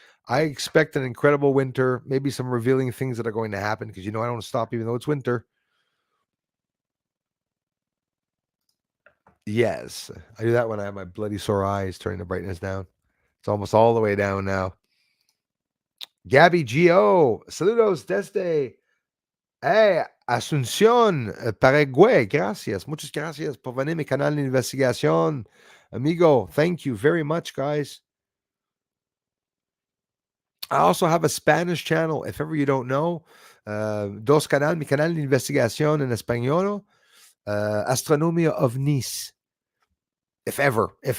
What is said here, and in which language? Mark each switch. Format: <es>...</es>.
<en>I expect an incredible winter, maybe some revealing things that are going to happen because I don't stop even though it's winter. Yes, I do that when I have my bloody sore eyes, turning the brightness down. It's almost all the way down now. Gabby G.O.</en> <es>Saludos desde Asunción, Paraguay. Gracias. Muchas gracias por venir a mi canal de investigación.</es> <en>Amigo, thank you very much, guys. I also have a Spanish channel. If ever you don't know,</en> <es>mi canal de investigación en español,</es> <en>Astronomia of Nice. If ever.</en>